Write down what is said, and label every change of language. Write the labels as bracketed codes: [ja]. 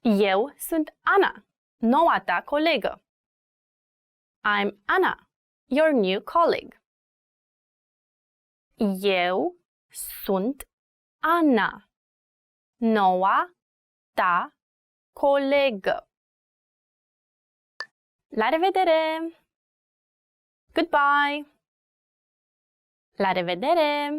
[ro] Eu sunt Ana, noua ta colegă. [en] I'm Anna, your new colleague. [ro] Eu sunt Ana, noua ta colegă. La revedere! [en] Goodbye! [ro] La revedere!